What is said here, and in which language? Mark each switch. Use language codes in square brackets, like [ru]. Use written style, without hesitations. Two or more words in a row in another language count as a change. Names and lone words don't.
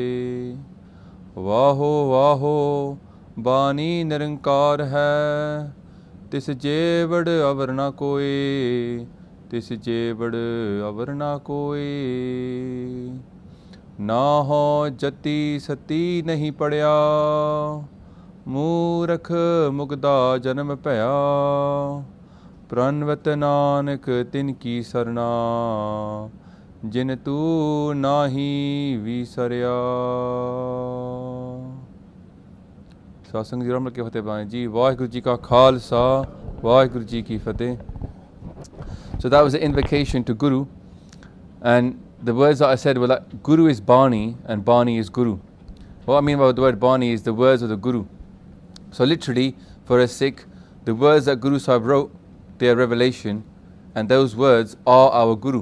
[pa] ਵਾਹੋ ਵਾਹੋ ਬਾਣੀ ਨਿਰੰਕਾਰ ਹੈ ਤਿਸ ਜੇਵਡ ਅਵਰ ਨ ਕੋਈ ਤਿਸ ਜੇਵਡ ਅਵਰ ਨ ਕੋਈ ਨਾ ਹੋ ਜਤਿ ਸਤੀ ਨਹੀਂ ਪੜ੍ਹਿਆ ਮੂਰਖ ਮੁਗਧਾ ਜਨਮ ਭਇਆ ਪ੍ਰਣਵਤ ਨਾਨਕ ਤਿਨਕੀ ਸਰਨਾ ਜਿਨ ਤੂ ਨਾਹੀ ਵਿਸਰਿਆ। सत्संग जी रमल के फतेह बानी जी। ਵਾਹਿਗੁਰੂ ਜੀ ਕਾ ਖਾਲਸਾ ਵਾਹਿਗੁਰੂ ਜੀ ਕੀ ਫਤਹਿ। [en] So that was an invocation to Guru, and the words that I said were like Guru is Bani and Bani is Guru. What I mean by the word Bani is the words of the Guru. So literally, for a Sikh, the words that Guru Sahib wrote, they are revelation, and those words are our Guru.